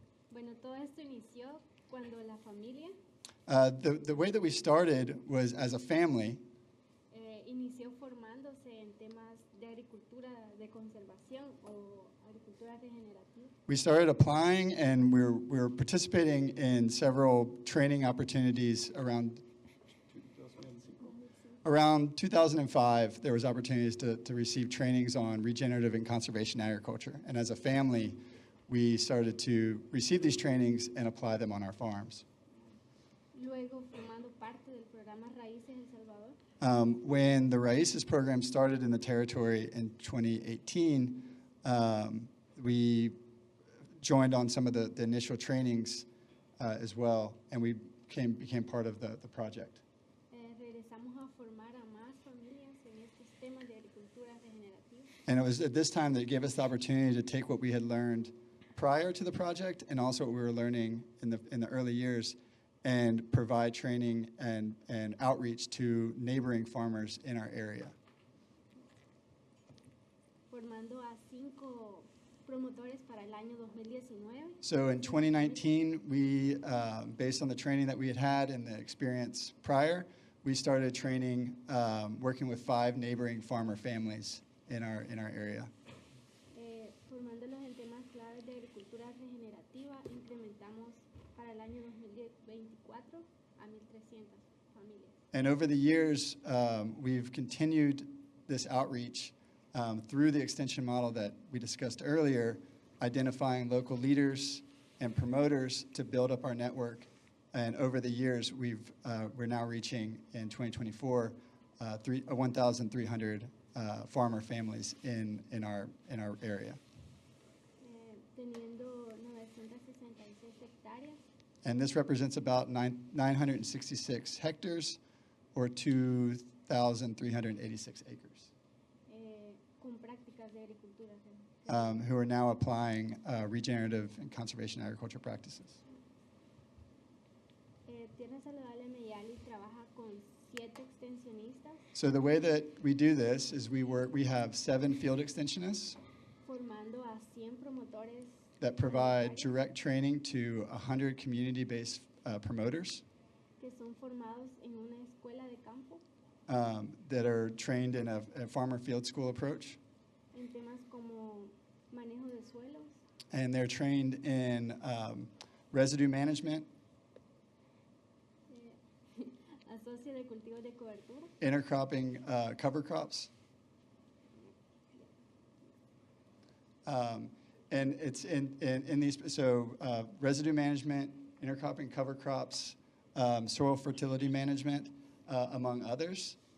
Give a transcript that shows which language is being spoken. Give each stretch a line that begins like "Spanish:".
Spanish: Bueno, todo esto inició cuando la familia
English: The way that we started was as a family.
Spanish: inició formándose en temas de agricultura de conservación o agricultura regenerativa.
English: We started applying and we were participating in several training opportunities around 2005. There was opportunities to receive trainings on regenerative and conservation agriculture. And as a family, we started to receive these trainings and apply them on our farms.
Spanish: Luego, formando parte del programa Raíces El Salvador,
English: When the Raíces program started in the territory in 2018, we joined on some of the initial trainings as well, and we became part of the project.
Spanish: regresamos a formar a más familias en estos temas de agricultura regenerativa.
English: And it was at this time that it gave us the opportunity to take what we had learned prior to the project and also what we were learning in the early years and provide training and outreach to neighboring farmers in our area.
Spanish: Formando a 5 promotores para el año 2019.
English: So in 2019, we, based on the training that we had and the experience prior, we started training, working with 5 neighboring farmer families in our area.
Spanish: Formándolos en temas claves de agricultura regenerativa, incrementamos para el año 2024 a 1,300 familias.
English: And over the years, we've continued this outreach through the extension model that we discussed earlier, identifying local leaders and promoters to build up our network. And over the years, we're now reaching, in 2024, 1,300 farmer families in our area.
Spanish: Teniendo 966 hectáreas,
English: And this represents about 966 hectares, or 2,386 acres,
Spanish: con prácticas de agricultura.
English: who are now applying regenerative and conservation agriculture practices.
Spanish: Tierra Saludable Mediali trabaja con 7 extensionistas
English: So the way that we do this is we have 7 field extensionists
Spanish: formando a 100 promotores
English: that provide direct training to 100 community-based promoters
Spanish: que son formados en una escuela de campo
English: that are trained in a farmer field school approach.
Spanish: en temas como manejo de suelos,
English: And they're trained in residue management,
Spanish: asocio de cultivos de cobertura,
English: intercropping cover crops. And it's in these, so residue management, intercropping cover crops, soil fertility management, among others.